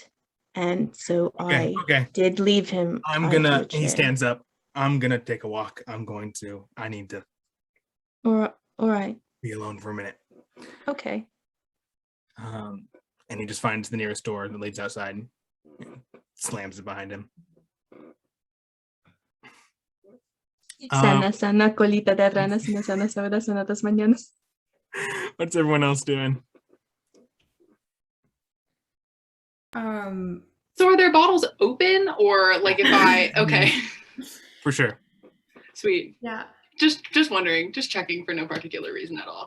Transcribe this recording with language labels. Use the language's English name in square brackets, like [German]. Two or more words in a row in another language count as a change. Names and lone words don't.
[English] And so I did leave him. He stands up. I'm gonna take a walk. I need to All right. Be alone for a minute. Okay. And he just finds the nearest door that leads outside and slams it behind him. [Spanish] Sana colita de rana sana sana tas mañanas. [English] What's everyone else doing? So are their bottles open, or like if I okay, For sure. sweet. Yeah. Just wondering, just checking for no particular reason at all.